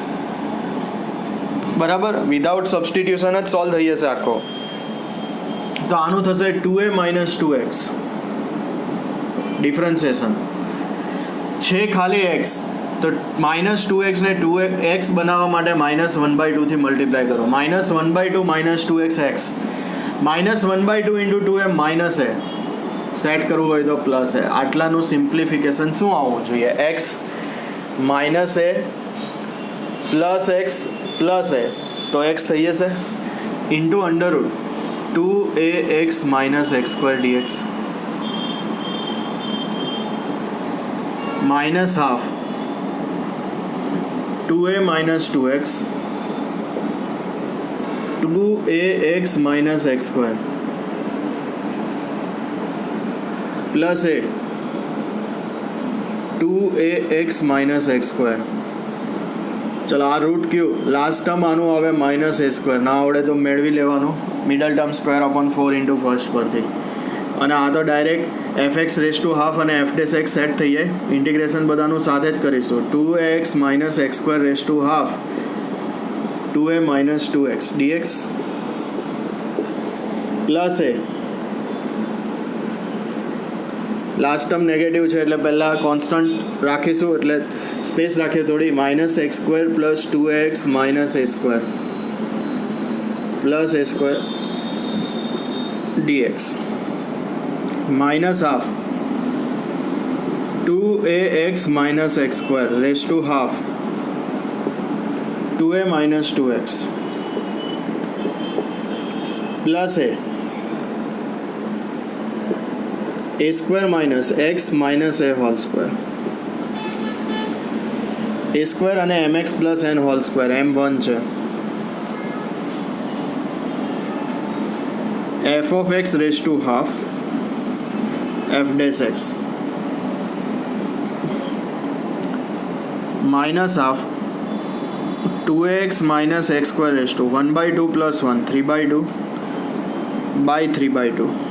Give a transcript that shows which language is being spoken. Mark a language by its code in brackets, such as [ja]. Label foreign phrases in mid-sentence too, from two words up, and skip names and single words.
[gu] બરાબર, [en] without substitution [gu] જ સોલ્વ થઈ જશે આખો. તો આનું થશે [en] 2a minus 2x. [gu] ડિફરન્સિએશન છે ખાલી x, તો -2x ને 2x બનાવવા માટે -1/2 થી મલ્ટીપ્લાય કરો. [en] -1/2 minus 2x x, -1/2 into 2a minus a. [gu] સેટ કરવું હોય તો [en] plus a. [gu] આટલાનું સિમ્પ્લિફિકેશન શું આવવું જોઈએ? [en] x minus a plus x plus a, [gu] તો x થઈ જશે [en] ઇન્ટુ √2ax minus x square dx minus half 2a minus 2x 2ax minus x square plus a 2ax minus x square. [gu] ચલો આ રૂટ ક્યુ [en] last term [gu] આનું આવે [en] minus a square. [gu] ના આવડે તો મેળવી લેવાનું [en] middle term square upon 4 into first [gu] પરથી. અને આ તો ડાયરેક્ટ f(x)½ અને f'(x) સેટ થઈ જાય. ઇન્ટિગ્રેશન બધાનું સાથે જ કરીશું. [en] 2ax minus x square ½ 2a minus 2x dx plus a last term negative [gu] છે એટલે પહેલાં કોન્સ્ટન્ટ રાખીશું, એટલે સ્પેસ રાખીએ થોડી. [en] -x² plus 2ax minus a square plus a square dx minus half 2ax minus x square raised to half 2a minus 2x plus a square minus x minus a whole square a square અને mx plus n whole square m1 છે f of x raised to half f dash x minus half 2ax minus x square raised to 1 by 2 plus 1 3 by 2 by 3 by 2